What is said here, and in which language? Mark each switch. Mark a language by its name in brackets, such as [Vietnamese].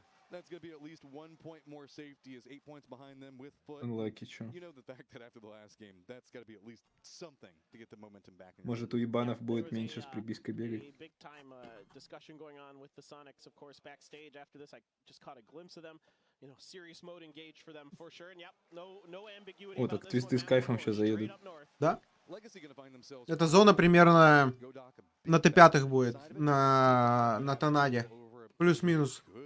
[English] That's going to be at least 1 point more safety as 8 points behind them with Foot. Unlucky, [Russian] чё? [English] You know the fact that after the last game, that's got to be at least something to get the momentum back. [Russian] Может, у ебанов будет меньше с припиской бегать. [English] Big time discussion going on with the Sonics, of course, backstage. After this, I just caught a glimpse of them. You know, serious mode engaged for them for sure. And yep, no ambiguity. [Russian] О, так твисты с кайфом сейчас заедут. Да? Это зона примерно на Т5 будет, на Тонаде. Плюс-минус.